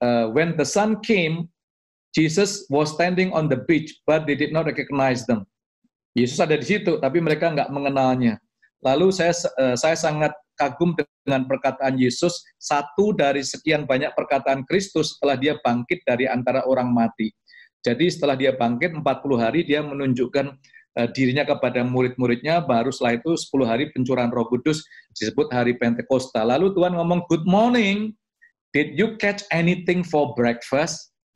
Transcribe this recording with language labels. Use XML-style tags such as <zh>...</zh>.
<en>When the sun came, Jesus was standing on the beach, but they did not recognize them.</en> <id>Yesus ada di situ, tapi mereka nggak mengenalnya. Lalu saya sangat kagum dengan perkataan Yesus, satu dari sekian banyak perkataan Kristus setelah dia bangkit dari antara orang mati. Jadi setelah dia bangkit 40 hari, dia menunjukkan dirinya kepada murid-muridnya, baru setelah itu 10 hari pencurahan Roh Kudus, disebut hari Pentakosta. Lalu Tuhan ngomong,</id> <en>good morning, did you catch anything for breakfast?</en>